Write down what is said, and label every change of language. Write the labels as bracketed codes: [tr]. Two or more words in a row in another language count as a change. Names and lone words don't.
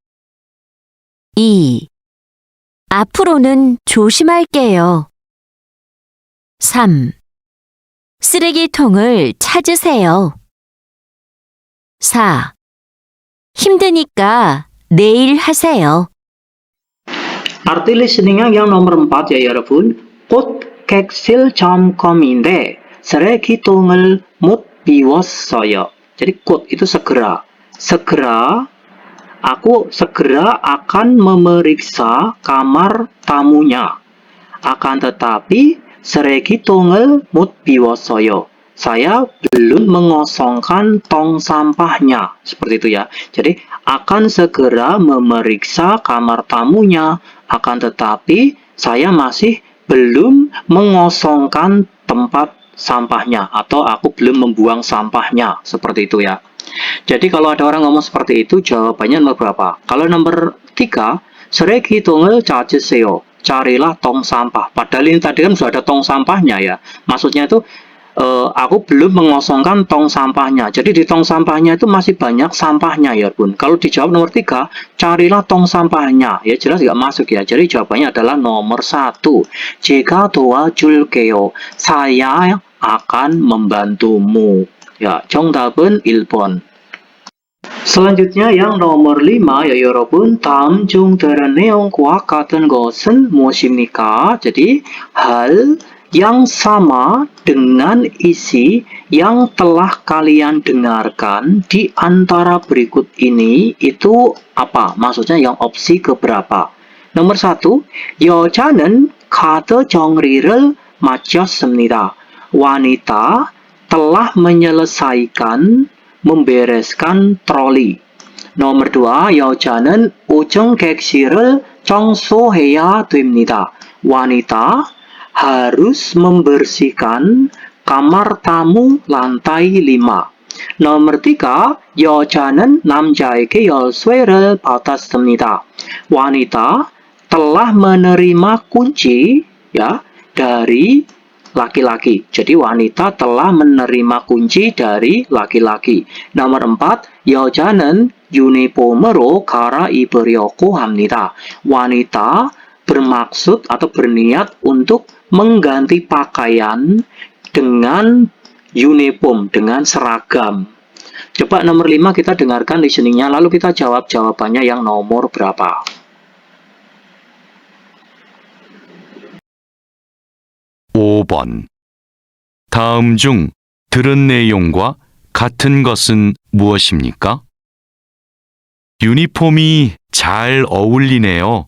[ko] 2. 앞으로는 조심할게요. 3. 쓰레기통을 찾으세요. 4. 힘드니까 내일 하세요. [id] Arti listeningnya yang nomor 4 ya 여러분. [ko] 곧 객실 점검인데 쓰레기통을 못 비웠어요. [id] Jadi 곧 itu segera. Segera, aku segera akan memeriksa kamar tamunya. Akan tetapi [ko] 쓰레기통을 못 비웠어요. [id] Saya belum mengosongkan tong sampahnya. Seperti itu ya. Jadi akan segera memeriksa kamar tamunya. Akan tetapi saya masih belum mengosongkan tempat sampahnya. Atau aku belum membuang sampahnya. Seperti itu ya. Jadi kalau ada orang ngomong seperti itu, jawabannya nomor berapa? Kalau nomor 3, [ko] 쓰레기통을 찾으세요. [id] Carilah tong sampah. Padahal ini tadi kan sudah ada tong sampahnya ya. Maksudnya itu aku belum mengosongkan tong sampahnya. Jadi di tong sampahnya itu masih banyak sampahnya ya bun. Kalau dijawab nomor 3, carilah tong sampahnya. Ya jelas nggak masuk ya. Jadi jawabannya adalah nomor 1. [ko] 제가 도와줄게요. [id] Saya akan membantumu. Ya, [ko] 정답은 1번. [id] Selanjutnya yang nomor 5 ya 여러분. [ko] 다음 중 들은 내용과 같은 것은 무엇입니까? [id] Jadi hal yang sama dengan isi yang telah kalian dengarkan di antara berikut ini itu apa? Maksudnya yang opsi keberapa? Nomor 1, [ko] 여자는 카드 정리를 마쳤습니다. [id] Wanita telah menyelesaikan membereskan troli. Nomor 2, [ko] 여자는 ujung 객실을 청소해야 됩니다. [id] Wanita harus membersihkan kamar tamu lantai 5. Nomor 3, [ko] 여자는 남자에게 열쇠를 받았습니다. [id] Wanita telah menerima kunci ya dari laki-laki. Jadi wanita telah menerima kunci dari laki-laki. Nomor 4, [ko] 여자는 유니폼으로 갈아입으려고 합니다. [id] Wanita bermaksud atau berniat untuk mengganti pakaian dengan uniform, dengan seragam. Coba nomor 5 kita dengarkan listeningnya, lalu kita jawab jawabannya yang nomor berapa. [ko] 5번. 다음 중 들은 내용과 같은 것은 무엇입니까? 유니폼이 잘 어울리네요.